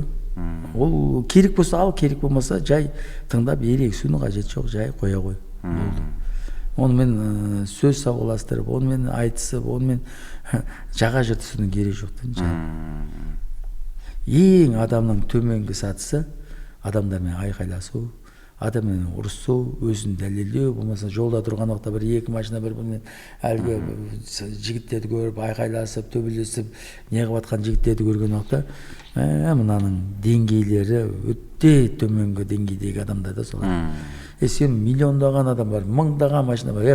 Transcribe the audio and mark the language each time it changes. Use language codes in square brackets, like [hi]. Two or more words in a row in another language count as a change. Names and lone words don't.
[kk] Ол керек болса ал, керек болмаса жай тыңдап ерегісудің қажеті жоқ, жай қоя қой. Онымен сөз сауғаластырып, онымен айтысып, онымен жаға жыртысудың керек жоқ. Ең адамның төменгі сатысы адамдармен айқайласу, [ky] адам менен урушуу, өзүн далилдөө, болмаса жолдо турган убакта бир эки машина бири-биринен алиги жигиттерди көрүп айкайлашып, төбөлөшүп, не кылып аткан жигиттерди көргөн убакта, мынанын деңгейлери өтө төмөнгө деңгейдеги адамдар да солар. Сен миллиондаган адам бар, мыңдаган машина бар.